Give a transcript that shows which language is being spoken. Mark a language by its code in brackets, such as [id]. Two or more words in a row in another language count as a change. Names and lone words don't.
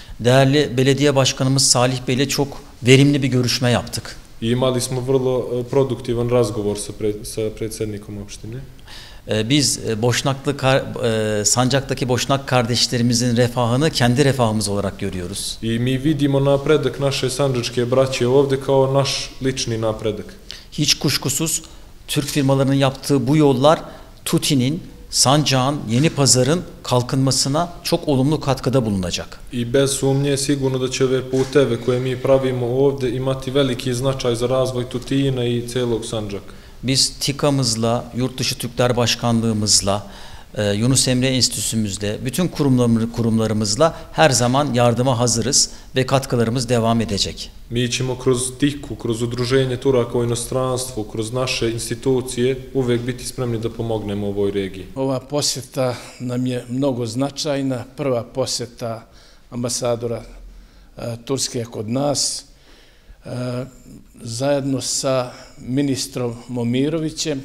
[tr] Değerli belediye başkanımız Salih Bey ile çok verimli bir görüşme yaptık. [bs] Imali smo vrlo produktivan razgovor sa predsjednikom opštine. [tr] Biz Sancak'taki Boşnak kardeşlerimizin refahını kendi refahımız olarak görüyoruz. [sr] I mi vidimo napredak naše sandžačke braće ovde kao naš lični napredak. [tr] Hiç kuşkusuz Türk firmalarının yaptığı bu yollar TUTİ'nin, Sancak'ın, Yenipazar'ın kalkınmasına çok olumlu katkıda bulunacak. [sr] I bez sumnje sigurno da će ove puteve koje mi pravimo ovde imati veliki značaj za razvoj Tutina i celog Sandžaka. [tr] Biz TİKA'mızla, Yurtdışı Türkler Başkanlığımızla, Yunus Emre Enstitüsümüzle, bütün kurumlarımızla her zaman yardıma hazırız ve katkılarımız devam edecek. [sr] Mi ćemo kroz TİKU, kroz Udruženje Turaka u inostranstvu, kroz naše institucije uvek biti spremni da pomognemo ovoj regiji. [bs] Ova posjeta nam je mnogo značajna. Prva posjeta ambasadora Turske kod nas, zajedno sa ministrom Momirovićem.